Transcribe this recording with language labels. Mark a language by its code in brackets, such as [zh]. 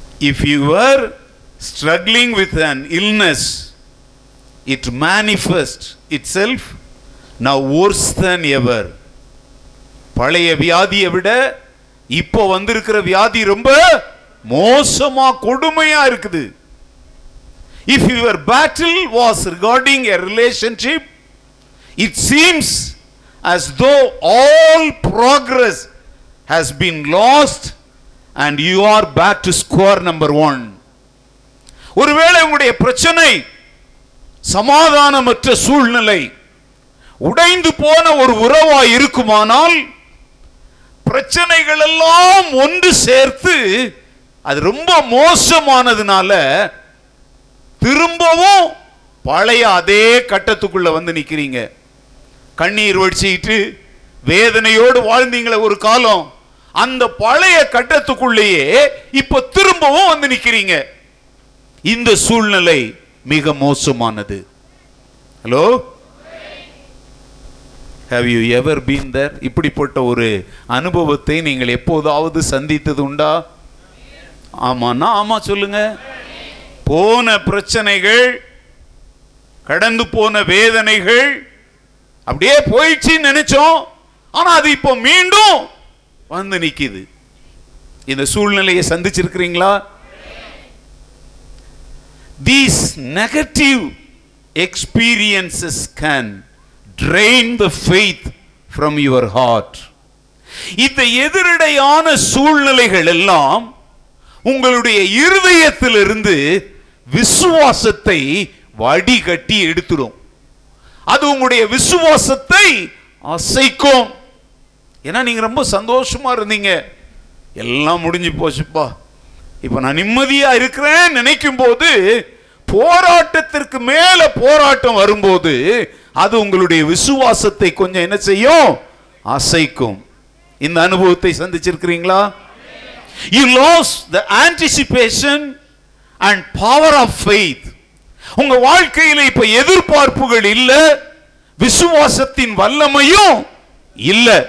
[en] If you were struggling with an illness, it manifests itself now worse than ever. [ta] பழைய வியாதியை விட இப்போ வந்திருக்கிற வியாதி ரொம்ப மோசமா கொடுமையா இருக்குது. [en] If your battle was regarding a relationship, it seems as though all progress has been lost and you are back to square number 1. [ta] ஒருவேளை உங்களுடைய பிரச்சனை சமாதானமற்ற சூழ்நிலை, உடைந்து போன ஒரு உறவாய் இருக்குமானால், பிரச்சனைகள் எல்லாம் ஒன்று சேர்த்து அது ரொம்ப மோசமானதுனால திரும்பவும் பழைய அதே கட்டத்துக்குள்ள வந்து நிக்கிறீங்க. கண்ணீர் வடிச்சிட்டு வேதனையோடு வாழ்ந்தீங்களே ஒரு காலம், அந்த பழைய கட்டத்துக்குள்ளேயே இப்ப திரும்பவும் வந்து நிக்கிறீங்க. இந்த சூழ்நிலை மிக மோசமானது. [en] Hello, have you ever been there? [ta] இப்படிப்பட்ட ஒரு அனுபவத்தை நீங்கள் எப்போதாவது சந்தித்தது உண்டா? ஆமான்னா ஆமா சொல்லுங்க. போன பிரச்சனைகள், கடந்து போன வேதனைகள் அப்படியே போயிடுச்சுன்னு நினைச்சோம், ஆனா அது இப்போ மீண்டும் வந்து நிக்குது. இந்த சூழ்நிலையை சந்திச்சிருக்கிறீங்களா? [en] These negative experiences can drain the faith from your heart. [ta] இந்த எதிரடையான சூழ்நிலைகள் எல்லாம் உங்களுடைய இருதயத்திலிருந்து விசுவாசத்தை வடிகட்டி எடுத்துடும். அது உங்களுடைய விசுவாசத்தை அசைக்கும். ஏன்னா நீங்க ரொம்ப சந்தோஷமா இருந்தீங்க, எல்லாம் முடிஞ்சு போச்சுப்பா, இப்ப நான் நிம்மதியா இருக்கிறேன் நினைக்கும் போது போராட்டத்திற்கு மேல போராட்டம் வரும்போது அது உங்களுடைய விசுவாசத்தை கொஞ்சம் என்ன செய்யும்? அசைக்கும். இந்த அனுபவத்தை சந்திச்சிருக்கிறீங்களா? [en] You lost the anticipation and power of faith. [ta] உங்க வாழ்க்கையில இப்ப எதிர்பார்ப்புகள் இல்ல, விசுவாசத்தின் வல்லமையும் இல்ல.